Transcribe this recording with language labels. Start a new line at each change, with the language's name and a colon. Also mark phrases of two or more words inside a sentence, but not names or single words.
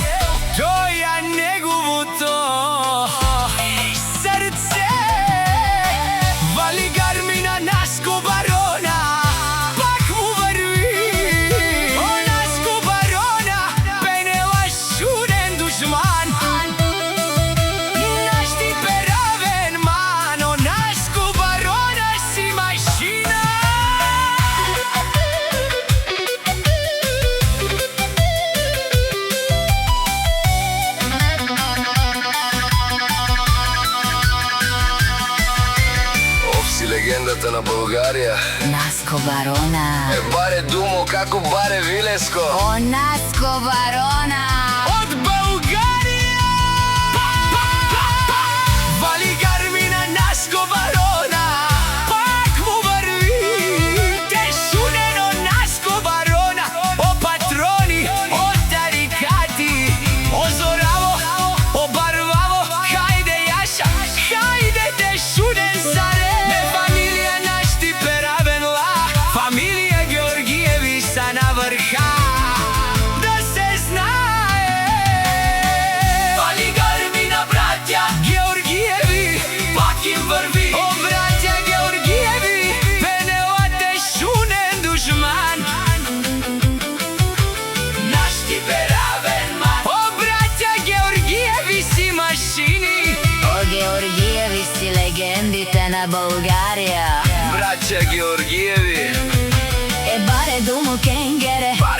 Bulgarian: Той е неговото сърце. Вали гарми на Наско Барона, пак му върви.
Romany: О, Наско Барона, пенела шуден душман. Наш ти перавен ман, о,
Bulgarian: Наско Барона си машина. Оф, си легендата на България. Наско Барона.
Romany: Е, баре думо, како баре Вилеско. О,
Bulgarian: Наско Барона От България! Вали гарми на Наско Барона, пак му върви.
Romany: Те шудено Наско Барона, о патрони, о тарикати, о зораво, о барваво. Хайде Яша, хайде те шуден заре. Не фамилия наш ти перавен ла,
Bulgarian: фамилия Георгиеви са на върха. Да се знае. Вали гарми на братя Георгиеви, пак им върви. О, братя Георгиеви,
Romany: пенела те шунен душман. Наш ти перавен ман. О,
Bulgarian: братя Георгиеви си машини. О, Георгиеви си легендите на България. Братя Георгиеви. Е,
Romany: баре думо кенгере,